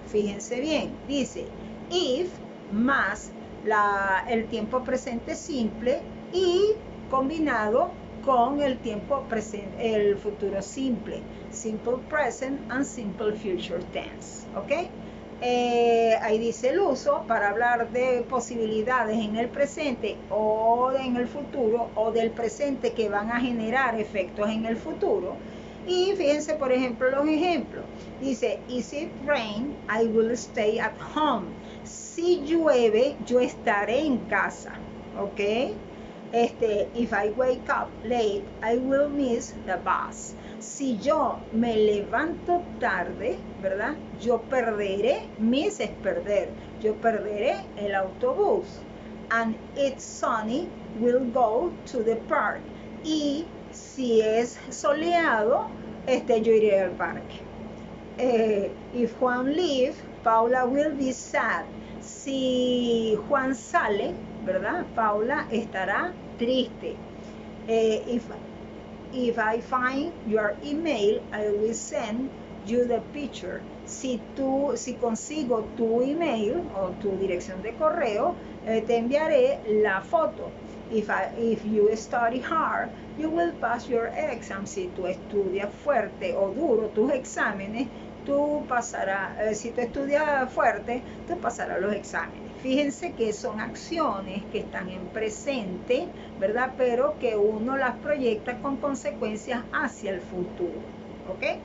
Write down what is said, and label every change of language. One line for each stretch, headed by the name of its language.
Spanish: Fíjense bien, dice if más el tiempo presente simple y combinado con el tiempo presente, el futuro simple,
English: simple present and simple future tense,
Spanish: ¿ok? Ahí dice el uso para hablar de posibilidades en el presente o en el futuro, o del presente que van a generar efectos en el futuro. Y fíjense, por ejemplo, los ejemplos. Dice,
English: if it rain, I will stay at home.
Spanish: Si llueve, yo estaré en casa, ¿ok?
English: If I wake up late, I will miss the bus.
Spanish: Si yo me levanto tarde, ¿verdad?, yo perderé, miss es perder, yo perderé el autobús.
English: And it's sunny, we'll go to the park.
Spanish: Y si es soleado, yo iré al parque.
English: If Juan leave, Paula will be sad.
Spanish: Si Juan sale, ¿verdad?, Paula estará triste.
English: If I find your email, I will send you the picture.
Spanish: Si consigo tu email o tu dirección de correo, te enviaré la foto.
English: If you study hard, you will pass your exam.
Spanish: Si tú estudias fuerte o duro tus exámenes, tú pasarás, si tú estudias fuerte, tú pasarás los exámenes. Fíjense que son acciones que están en presente, ¿verdad? Pero que uno las proyecta con consecuencias hacia el futuro, ¿ok?